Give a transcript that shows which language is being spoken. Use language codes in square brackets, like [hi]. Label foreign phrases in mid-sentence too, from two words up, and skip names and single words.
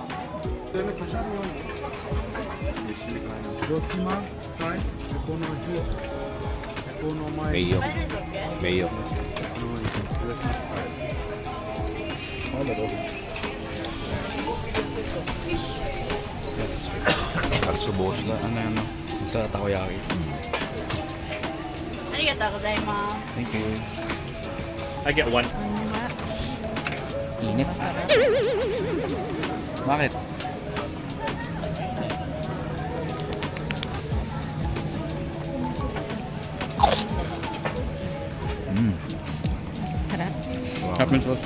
[tl] Mayo. Mayo. Katsubo na ano sa takoyaki. [ja] ありがとうございます. [en] Thank you. I get one. [tl] Init. Bakit? Sarap. Hapon sauce.